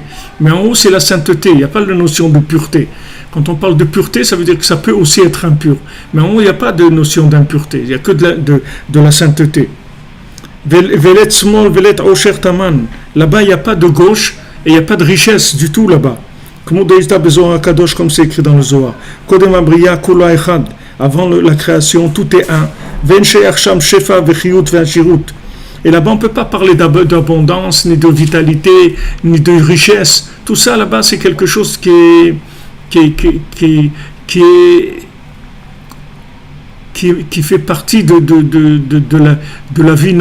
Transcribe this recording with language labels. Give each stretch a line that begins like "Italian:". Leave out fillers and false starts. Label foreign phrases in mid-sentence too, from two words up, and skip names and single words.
French: Mais en haut, c'est la sainteté. Il n'y a pas de notion de pureté. Quand on parle de pureté, ça veut dire que ça peut aussi être impur. Mais en haut, il n'y a pas de notion d'impureté. Il n'y a que de la sainteté.
Aramaic: ולית שמאל, ולית עושר תמן.
French: Là-bas, il n'y a pas de gauche et il n'y a pas de richesse du tout là-bas. Comme c'est écrit dans le Zohar.
Hebrew: קודם הבריאה כולה אחד.
French: Avant la création, tout est un. Et là-bas, on ne peut pas parler d'abondance, ni de vitalité, ni de richesse. Tout ça, là-bas, c'est quelque chose qui fait partie de la vie.